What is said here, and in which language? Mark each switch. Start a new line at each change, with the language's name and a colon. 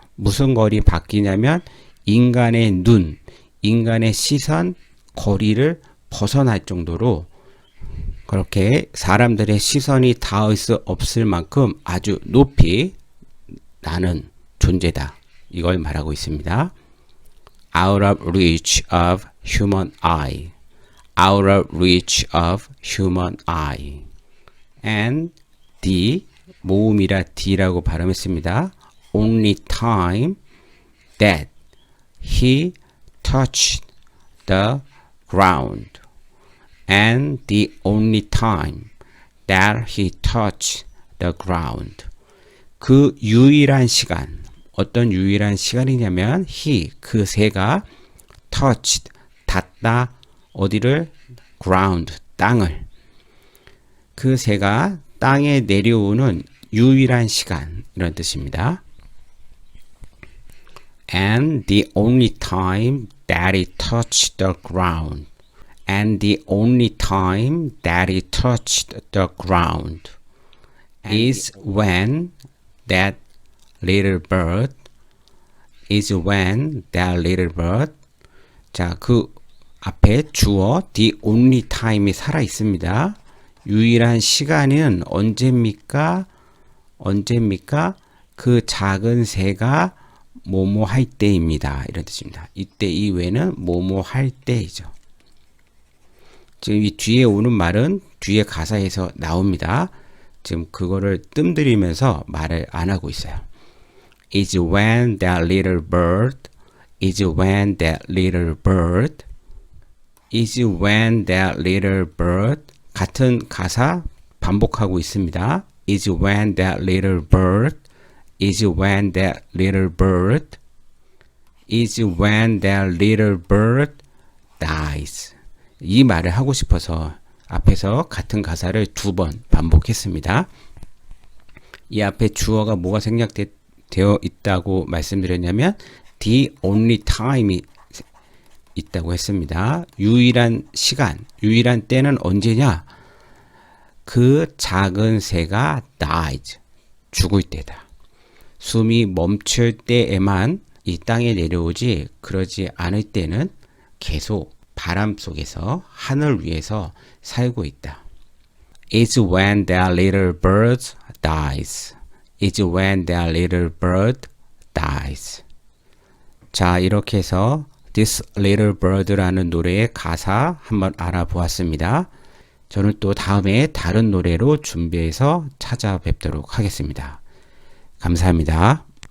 Korean: 무슨 거리 바뀌냐면 인간의 눈, 인간의 시선, 거리를 벗어날 정도로 그렇게 사람들의 시선이 닿을 수 없을 만큼 아주 높이 나는 존재다. 이걸 말하고 있습니다.
English: Out of reach of human eye. Out of reach of human eye. And the,
Korean: 모음이라 D라고 발음했습니다.
English: Only time that he touched the ground. And the only time that he touched the ground.
Korean: 그 유일한 시간, 어떤 유일한 시간이냐면 he, 그 새가 touched, 닿다, 어디를? ground, 땅을. 그 새가 땅에 내려오는 유일한 시간, 이런 뜻입니다.
English: And the only time that it touched the ground. And the only time that it touched the ground is when that little bird is when that little bird.
Korean: 자, 그 앞에 주어 the only time이 살아 있습니다. 유일한 시간은 언제입니까? 언제입니까? 그 작은 새가 뭐뭐 할 때입니다. 이런 뜻입니다. 이때 이외에는 뭐뭐 할 때이죠. 지금 이 뒤에 오는 말은 뒤에 가사에서 나옵니다. 지금 그거를 뜸들이면서 말을 안 하고 있어요.
English: Is when that little bird, is when that little bird, is when that little bird.
Korean: 같은 가사 반복하고 있습니다.
English: Is when that little bird, is when that little bird, is when that little bird dies.
Korean: 이 말을 하고 싶어서 앞에서 같은 가사를 2번 반복했습니다. 이 앞에 주어가 뭐가 생략되어 있다고 말씀드렸냐면 the only time이 있다고 했습니다. 유일한 시간, 유일한 때는 언제냐? 그 작은 새가 dies, 죽을 때다. 숨이 멈출 때에만 이 땅에 내려오지 그러지 않을 때는 계속 바람 속에서 하늘 위에서 살고 있다.
English: It's when that little bird dies. It's when that little bird dies.
Korean: 자, 이렇게 해서 This Little Bird라는 노래의 가사 한번 알아보았습니다. 저는 또 다음에 다른 노래로 준비해서 찾아뵙도록 하겠습니다. 감사합니다.